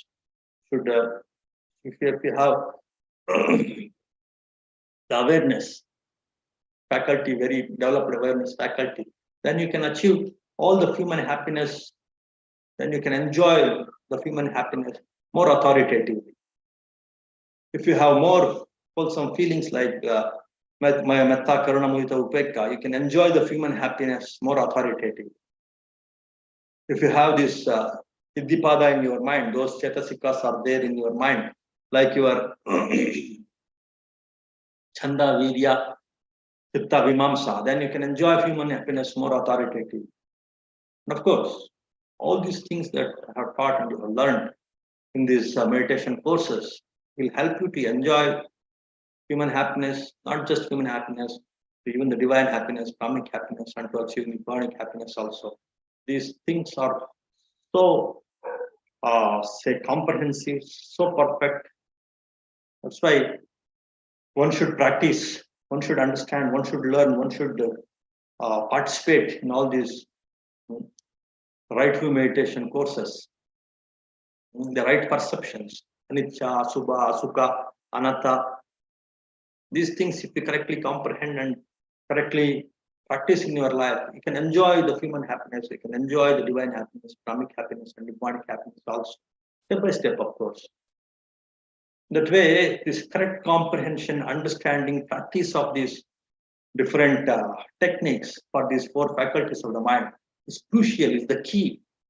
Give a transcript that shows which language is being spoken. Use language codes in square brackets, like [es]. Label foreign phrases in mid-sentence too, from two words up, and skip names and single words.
[en] Should if you have the awareness faculty, very developed awareness faculty, then you can achieve all the human happiness. Then you can enjoy the human happiness more authoritatively. If you have more wholesome feelings like [pi] metta, karuna, mudita, upekka, [en] you can enjoy the human happiness more authoritatively. If you have this siddhipada in your mind, those chetasikas are there in your mind, like your [pi] chanda, virya, chitta, vimamsa, [en] then you can enjoy human happiness more authoritatively. And of course, all these things that I have taught and you have learned in these meditation courses will help you to enjoy human happiness, not just human happiness, even the divine happiness, Brahmic happiness, and to achieve Nibbanic happiness also. These things are so, comprehensive, so perfect. That's why one should practice, one should understand, one should learn, one should participate in all these right view meditation courses, the right perceptions, [pi] anicca, asubha, asukha, anatta. [en] These things, if you correctly comprehend and correctly practice in your life, you can enjoy the human happiness, you can enjoy the divine happiness, Brahmic happiness, and Nibbanic happiness also, step by step, of course. That way, this correct comprehension, understanding, practice of these different techniques for these four faculties of the mind is crucial, is the key.